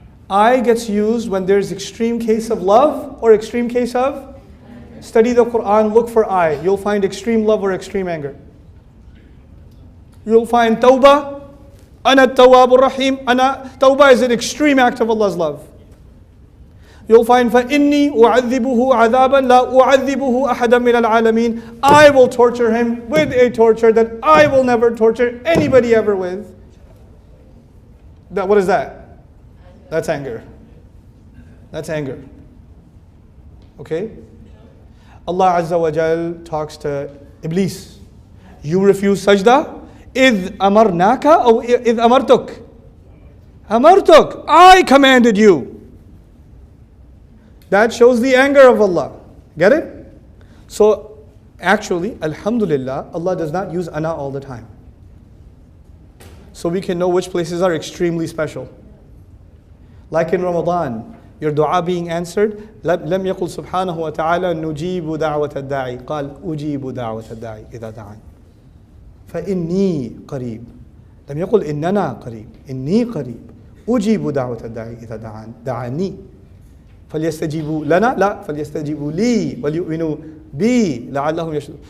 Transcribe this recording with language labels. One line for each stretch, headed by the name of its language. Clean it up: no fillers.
English: I gets used when there's extreme case of love or extreme case of? Study the Quran, look for I. You'll find extreme love or extreme anger. You'll find tawbah.
Arabic: Ana tawwabur rahim.
English: Tawbah is an extreme act of Allah's love. You'll find
Arabic: فَإِنِّي أُعَذِّبُهُ عَذَابًا لَا أُعَذِّبُهُ أَحَدًا مِنَ الْعَالَمِينَ.
English: I will torture him with a torture that I will never torture anybody ever with. What is that? That's anger. That's anger. Okay? Allah Azza wa Jal talks to Iblis. You refuse sajda?
Arabic: إِذْ أَمَرْنَاكَ أو إِذْ أَمَرْتُكَ. أَمَرْتُكَ.
English: I commanded you. That shows the anger of Allah. Get it? So actually, Alhamdulillah, Allah does not use ana all the time. So we can know which places are extremely special. Like in Ramadan, your dua being answered.
Arabic: لم يقل سبحانه وتعالى نجيب دعوة الداعي. قال أجيب دعوة الداعي إذا دعان. فإني قريب. لم يقل إننا قريب. إني قريب. أجيب دعوة الداعي إذا دعان. دعاني. فليستجيبوا لنا لا فليستجيبوا لي وليؤمنوا بي لعلهم يشهدون.